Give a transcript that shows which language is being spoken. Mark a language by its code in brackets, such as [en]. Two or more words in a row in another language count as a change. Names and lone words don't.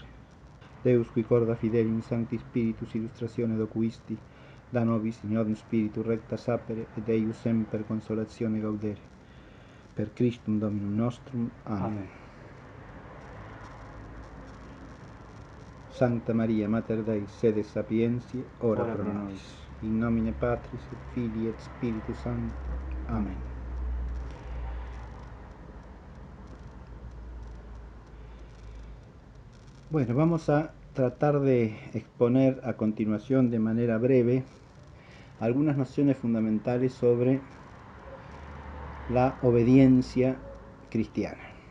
[la] Deus qui corda fidelium Sancti Spiritus illustratione docuisti, da nobis in ordine Spiritu recta sapere, et eius semper consolatione gaudere. Per Christum Dominum nostrum. Amen. Sancta Maria, Mater Dei, sede sapientiae, ora pro nobis. In nomine Patris et Filii et Spiritus Sancti. Amen. [es] Bueno, vamos a tratar de exponer a continuación de manera breve algunas nociones fundamentales sobre la obediencia cristiana.